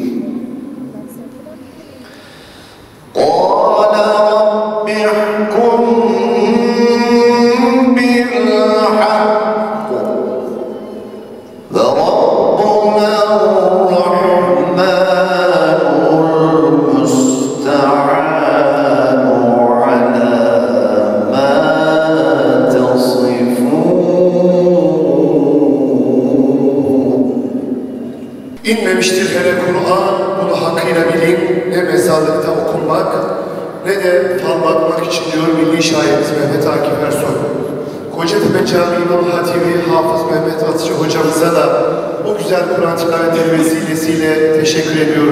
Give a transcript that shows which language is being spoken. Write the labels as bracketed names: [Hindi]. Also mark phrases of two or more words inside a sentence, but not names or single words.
[Arabic] قال رب احكم بالحق وربنا الرحمن المستعان على ما تصفون. [Turkish] İnmemiştir hele Kur'an, bunu hakkıyla bilin, ne mezarlıkta okunmak, ne de fal bakmak için diyor milli şairimiz Mehmet Akif Ersoy. Kocatepe Camii İmam Hatibi Hafız Mehmet Atıcı hocamıza da bu güzel Kur'an tilavetleri vesilesiyle teşekkür ediyoruz.